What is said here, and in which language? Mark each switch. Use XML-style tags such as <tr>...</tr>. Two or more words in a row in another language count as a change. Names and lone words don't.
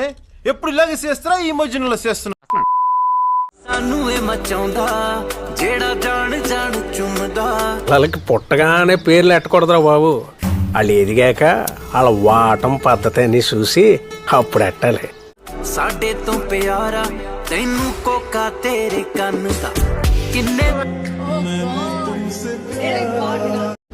<te>ఎప్పుడు ఇలాగే చేస్తారా? ఈ మధ్యలో చేస్తున్నా. వాళ్ళకి పుట్టగానే పేర్లు ఎట్టకూడదురా బాబు. వాళ్ళు ఎదిగాక వాళ్ళ వాటం పద్ధతి అని చూసి అప్పుడు ఎట్టాలి.</te> <pa>ਸਾਡੇ ਤੋਂ ਪਿਆਰਾ ਤੈਨੂੰ ਕੋਕਾ ਤੇਰੇ ਕੰਨ ਦਾ ਕਿੰਨੇ</pa>